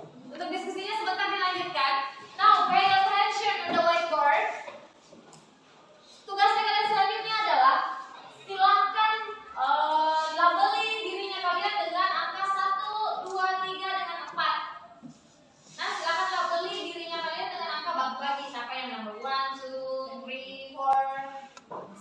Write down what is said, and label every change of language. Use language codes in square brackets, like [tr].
[id] Untuk diskusinya sebentar dilanjutkan. [en] Now pay attention on the whiteboard. [id] Tugasnya kalian selanjutnya adalah silakan labeli dirinya kalian dengan angka 1, 2, 3 dengan 4. Nah, silakan labeli dirinya kalian dengan angka bagi siapa yang number 1, 2, 3, 4.